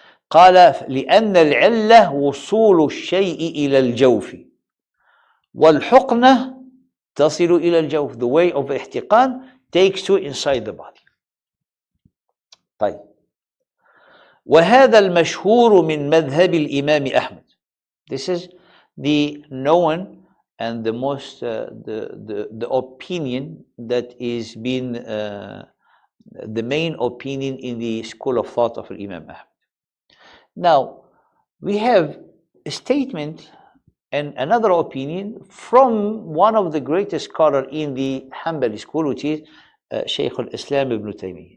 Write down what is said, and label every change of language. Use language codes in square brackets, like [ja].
[ar] قال لأن العلة وصول الشيء إلى الجوف والحقنة تصل إلى الجوف. [en] The way of احتقان takes you inside the body. [ar] طيب. وهذا المشهور من مذهب الإمام أحمد. [en] This is the known and the most the opinion that is being the main opinion in the school of thought of Imam Ahmad. Now, we have a statement and another opinion from one of the greatest scholars in the Hanbali school, which is Shaykh al-Islam ibn Taymiyyah.